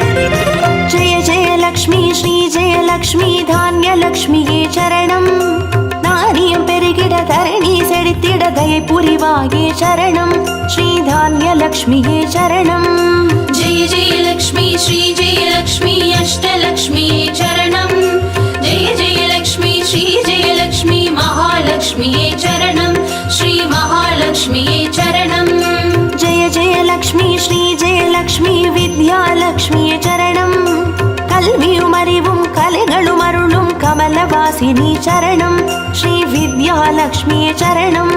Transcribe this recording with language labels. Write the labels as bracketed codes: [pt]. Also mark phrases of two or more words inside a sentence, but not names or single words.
[ta] லக்ஷ்மி தான்யலக்ஷ்மியே சரணம் தரணி செழித்திட தயை புரிவாயே சரணம் ஸ்ரீ தானிய லக்ஷ்மியே சரணம். [sa] जय जय लक्ष्मी श्री जय लक्ष्मी अष्टलक्ष्मी चरणं जय जय लक्ष्मी श्री जय लक्ष्मी महालक्ष्मी चरणं श्री महालक्ष्मी चरणं. जय जय लक्ष्मी श्री जय लक्ष्मी विद्यालक्ष्मी चरणं [ta] கல்வியும் அறிவும் கலைகளும் அருளும் கமலவாசினி சரணம் ஸ்ரீ வித்யாலக்ஷ்மி சரணம்.